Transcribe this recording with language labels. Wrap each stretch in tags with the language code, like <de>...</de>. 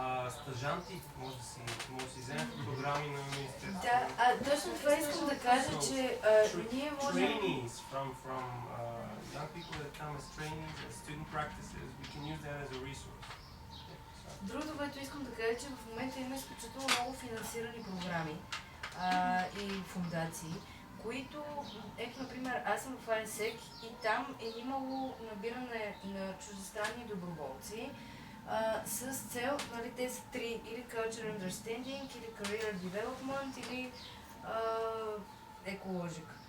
<bg>Стажанти може да си вземат програми на министерството. Да, точно това искам да кажа, че ние можем...</bg> <en>Trainees from young people that come as trainees and student practices, we can use that as a resource.</en> <bg>Другото, което искам да кажа, че в момента има изключително много финансирани програми и фундации, които, ето например, аз съм в АНСЕК и там е имало набиране на чуждестранни доброволци с цел, нали, те са три, или Cultural Understanding, или Career Development, или Ecologic.</bg>